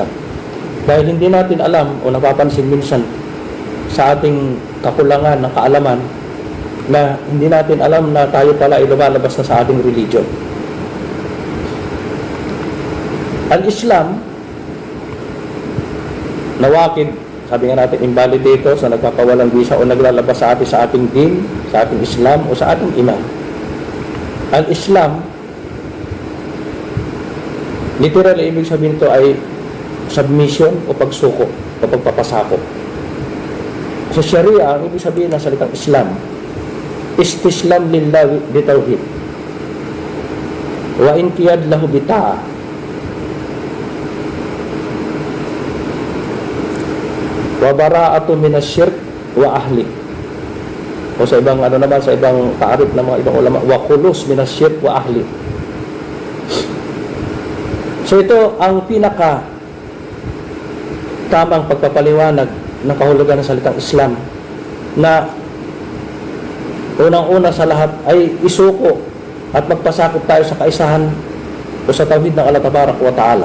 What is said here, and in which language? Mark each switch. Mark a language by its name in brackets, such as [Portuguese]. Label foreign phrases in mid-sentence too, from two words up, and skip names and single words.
[Filipino] Dahil hindi natin alam o napapansin minsan sa ating kakulangan ng kaalaman na hindi natin alam na tayo pala ay lumalabas na sa ating religion. [Arabic] Al-Islam, nawakid, [Filipino] sabi nga natin, invalidator sa nagpapawalang visa o naglalabas sa atin sa ating din, sa ating Islam o sa ating iman. Al-Islam, literal, ibig sabihin ito ay submission o pagsuko o pagpapasako. Sa Sharia, ang ibig sabihin ng salitang Islam, [Arabic] استسلام لله بالتوحيد وانقياد له بالطاعة وبراءة من الشرك وأهله. [Filipino] O sa ibang sa ibang taarif ng mga ibang ulama, [Arabic] وخلوص من الشرك وأهله. [Filipino] So ito ang pinaka tamang pagpapaliwanag ng kahulugan ng salitang Islam, na unang-una sa lahat ay isuko at magpasakop tayo sa kaisahan o sa tawhid ng Allah [Arabic] تبارك وتعالى.